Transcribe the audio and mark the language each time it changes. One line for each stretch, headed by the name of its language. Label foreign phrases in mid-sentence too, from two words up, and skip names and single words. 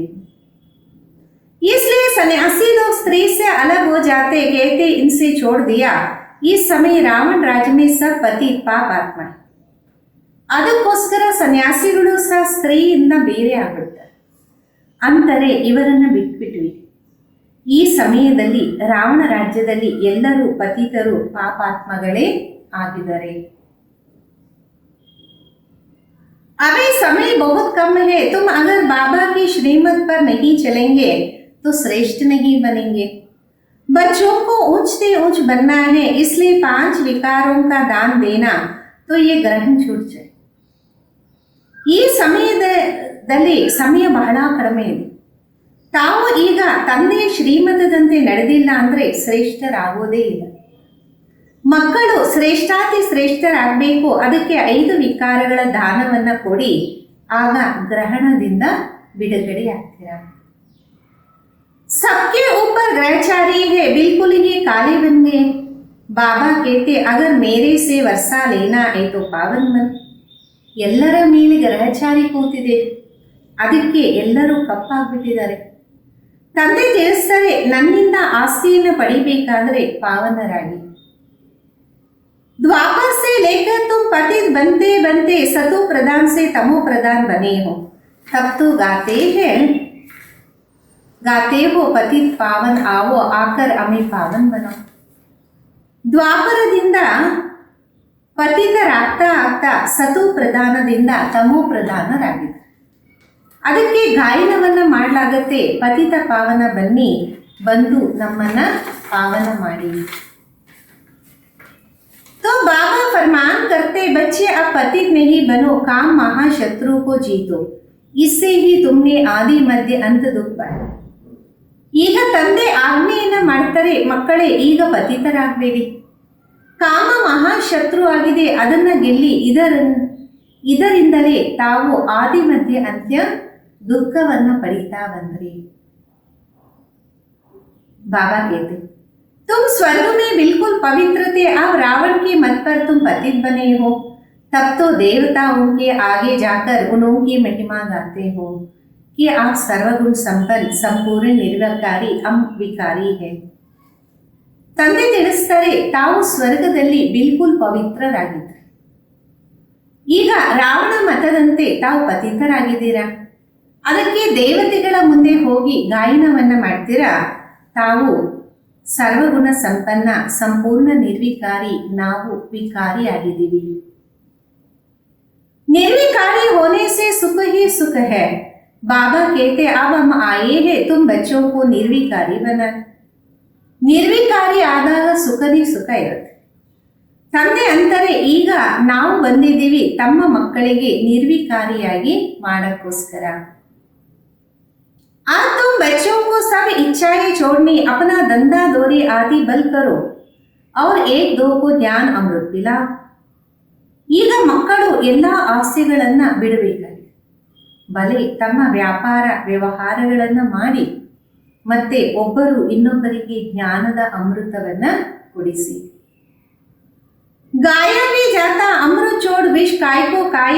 Hindi: इसलिए सन्यासी लोग स्त्री से अलग हो जाते, कहते इनसे छोड़ दिया. इस समय रावण राज्य में सब पति पाप आत्मा.
Kannada: ಅದಕ್ಕೋಸ್ಕರ ಸನ್ಯಾಸಿಗಳು ಸಹ ಸ್ತ್ರೀಯಿಂದ ಬೇರೆ ಆಗ್ಬಿಡ್ತಾರೆ, ಅಂದರೆ ಇವರನ್ನ ಬಿಟ್ಬಿಟ್ವಿ. ಈ ಸಮಯದಲ್ಲಿ ರಾವಣ ರಾಜ್ಯದಲ್ಲಿ ಎಲ್ಲರೂ ಪತಿತರು ಪಾಪಾತ್ಮಗಳೇ ಆಗಿದ್ದಾರೆ.
Hindi: अभी समय बहुत कम है, तुम अगर बाबा की श्रीमत पर नहीं चलेंगे तो श्रेष्ठ नहीं बनेंगे. बच्चों को ऊंच से ऊंच बनना है, इसलिए 5 विकारों का दान देना, तो ये ग्रहण छूट जाए.
Kannada: ಈ ಸಮಯದಲ್ಲಿ ಸಮಯ ಬಹಳ ಕಡಿಮೆ ಇದೆ. ತಾವು ಈಗ ತಂದೆಯ ಶ್ರೀಮತದಂತೆ ನಡೆದಿಲ್ಲ ಅಂದರೆ ಶ್ರೇಷ್ಠರಾಗೋದೇ ಇಲ್ಲ. ಮಕ್ಕಳು ಶ್ರೇಷ್ಠಾತಿ ಶ್ರೇಷ್ಠರಾಗಬೇಕು, ಅದಕ್ಕೆ 5 ವಿಕಾರಗಳ ದಾನವನ್ನ ಕೊಡಿ, ಆಗ ಗ್ರಹಣದಿಂದ ಬಿಡುಗಡೆ ಆಗ್ತೀರ.
Hindi: सबके ऊपर ग्रहचारी है, बिल्कुल ही काले बन गए. बाबा कहते अगर मेरे से वर्षा लेना है तो पावन बन.
Kannada: ಎಲ್ಲರ ಮೇಲೆ ಗ್ರಹಚಾರಿ ಕೂತಿದೆ, ಅದಕ್ಕೆ ಎಲ್ಲರೂ ಕಪ್ಪಾಗ್ಬಿಟ್ಟಿದ್ದಾರೆ. ತಂದೆ ತಿಳಿಸ್ತಾರೆ, ನನ್ನಿಂದ ಆಸ್ತಿಯನ್ನು ಪಡಿಬೇಕಾದ್ರೆ ಪಾವನರಾಗಿ.
Hindi: द्वापर से लेकर तुम पतित बनते बनते सतो प्रधान से तमो प्रधान बने हो, तब तो गाते हो पतित पावन आओ आकर हमें पावन बनाओ.
Kannada: ದ್ವಾಪರದಿಂದ ಪತಿತರಾಗ್ತಾ ಆಗ್ತಾ ಸತು ಪ್ರಧಾನದಿಂದ ತಮೋ ಪ್ರಧಾನರಾಗಿದೆ. ಅದಕ್ಕೆ ಗಾಯನವನ್ನ ಮಾಡಲಾಗತ್ತೆ, ಪತಿತ ಪಾವನ ಬನ್ನಿ, ಬಂದು ನಮ್ಮನ್ನ ಪಾವನ ಮಾಡಿ.
Hindi: तो बाबा फरमान करते, बच्चे अब पतित नहीं बनो, काम महाशत्रु को जीतो, इससे ही तुमने आदि मध्य अंत दुख पाया.
Kannada: ಈಗ ತಂದೆ ಆಜ್ಞೆಯನ್ನ ಮಾಡ್ತಾರೆ, ಮಕ್ಕಳೇ ಈಗ ಪತಿತರಾಗಬೇಡಿ, ಕಾಮ ಮಹಾಶತ್ರು ಆಗಿದೆ, ಅದನ್ನ ಗೆಲ್ಲಿ, ಇದರಿಂದಲೇ ತಾವು ಆದಿ ಮಧ್ಯ ಅಂತ್ಯ ದುಃಖವನ್ನ ಪಡಿತಾ ಬಂದ್ರಿ.
Hindi: ಬಾಬಾ कहते तुम स्वर्ग में बिल्कुल पवित्र थे, अब रावण के मत पर तुम पतित बने हो, तब तो देवता उनके आगे जाकर उनकी महिमा गाते हो. कि आप सर्वगुण संपन्न संपूर्ण निर्विकारी विकारी है.
Kannada: ತಂದೆ ತಿಳಿಸ್ತಾರೆ, ತಾವು ಸ್ವರ್ಗದಲ್ಲಿ ಬಿಲ್ಕುಲ್ ಪವಿತ್ರರಾಗಿದ್ದಾರೆ. ಈಗ ರಾವಣ ಮತದಂತೆ ತಾವು ಪತಿತರಾಗಿದ್ದೀರಾ. ಅದಕ್ಕೆ ದೇವತೆಗಳ ಮುಂದೆ ಹೋಗಿ ಗಾಯನವನ್ನ ಮಾಡ್ತೀರಾ. ತಾವು ಸರ್ವಗುಣ ಸಂಪನ್ನ ಸಂಪೂರ್ಣ ನಿರ್ವಿಕಾರಿ, ನಾವು ವಿಕಾರಿ ಆಗಿದ್ದೀವಿ.
Hindi: निर्विकारी होने से सुख ही सुख है. बाबा कहते अब हम आए हैं तुम बच्चों को निर्विकारी बना.
Kannada: ನಿರ್ವಿಕಾರಿ ಆದಾಗ ಸುಖದಿ ಸುಖ ಇರುತ್ತೆ. ತಂದೆ ಅಂತಾರೆ, ಈಗ ನಾವು ಬಂದಿದ್ದೀವಿ ತಮ್ಮ ಮಕ್ಕಳಿಗೆ ನಿರ್ವಿಕಾರಿಯಾಗಿ ಮಾಡಕ್ಕೋಸ್ಕರ.
Hindi: आज तुम बच्चों को सब इच्छाएं छोड़नी, अपना धंधा दौरी आदि बल करो और एक दो को ज्ञान अमृत पिलाओ.
Kannada: ಈಗ ಮಕ್ಕಳು ಎಲ್ಲ ಆಸೆಗಳನ್ನ ಬಿಡಬೇಕಾಗಿದೆ. ಬಲೆ ತಮ್ಮ ವ್ಯಾಪಾರ ವ್ಯವಹಾರಗಳನ್ನ ಮಾಡಿ ಮತ್ತೆ ಒಬ್ಬರು ಇನ್ನೊಬ್ಬರಿಗೆ ಜ್ಞಾನದ ಅಮೃತವನ್ನ ಕುಡಿಸಿ.
Hindi: गाया भी जाता अमृत छोड़ विष काय को काये.